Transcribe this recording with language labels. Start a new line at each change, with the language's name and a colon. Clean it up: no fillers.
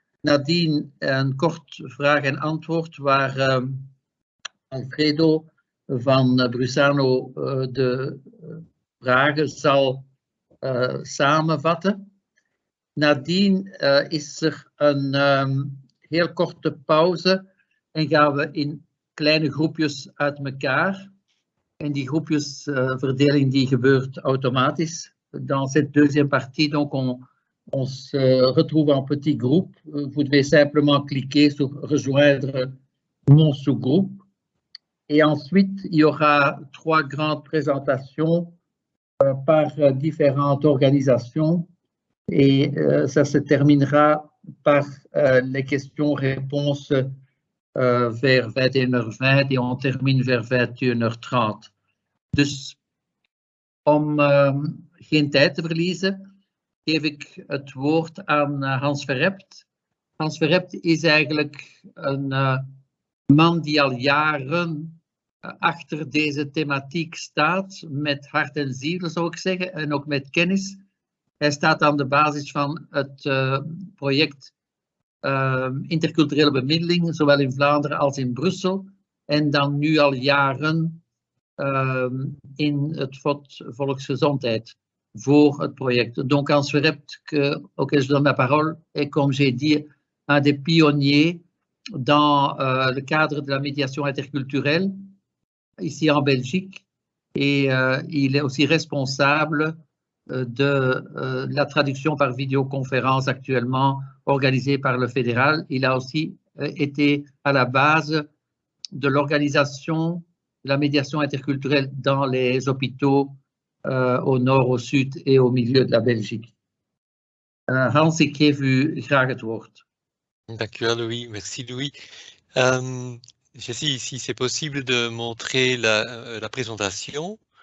Dutch: Nadien een kort vraag en antwoord waar Alfredo van Brusano de vragen zal samenvatten. Nadien is er een heel korte pauze en gaan we in kleine groepjes uit elkaar. En die groepjesverdeling die gebeurt automatisch.
French: Dans cette deuxième partie, donc on se retrouve en petits groupes. Vous devez simplement cliquer sur rejoindre mon sous-groupe. Et ensuite, il y aura 3 grandes présentations par différentes organisations. Et ça se terminera par les questions-réponses vers 21h20 et on termine vers 21h30.
Dutch: Dus om geen tijd te verliezen, geef ik het woord aan Hans Verrept. Hans Verrept is eigenlijk een man die al jaren achter deze thematiek staat, met hart en ziel zou ik zeggen, en ook met kennis. Hij staat aan de basis van het project interculturele bemiddeling, zowel in Vlaanderen als in Brussel, en dan nu al jaren in het FOD Volksgezondheid voor het project.
French: Donc, Hans Verrept, auquel je donne la parole, est, comme j'ai dit, un des pionniers dans le cadre de la médiation interculturelle ici en Belgique, et il est aussi responsable de la traduction par vidéoconférence actuellement organisée par le fédéral. Il a aussi été à la base de l'organisation de la médiation interculturelle dans les hôpitaux au nord, au sud et au milieu de la Belgique.
Dutch: Hans, ik geef u graag het woord. Dank u wel, Louis. Merci, Louis.
French: Je sais si c'est possible de montrer la présentation.